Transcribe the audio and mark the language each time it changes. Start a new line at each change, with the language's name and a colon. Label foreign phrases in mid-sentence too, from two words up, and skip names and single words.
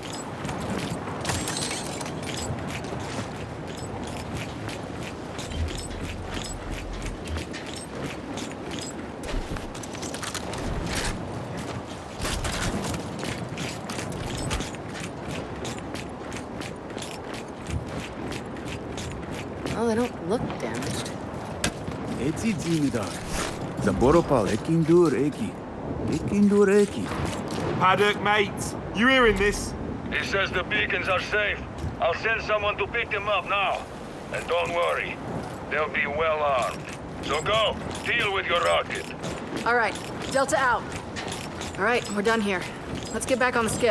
English: Well, they don't look damaged. Eti Zimidar. Zaboropal Ekindur Eki. Ekindur Eki. Paddock, mate, you hearing this? He says the beacons are safe. I'll send someone to pick them up now. And don't worry, they'll be well armed. So go, deal with your rocket. All right, Delta out. All right, we're done here. Let's get back on the skiff.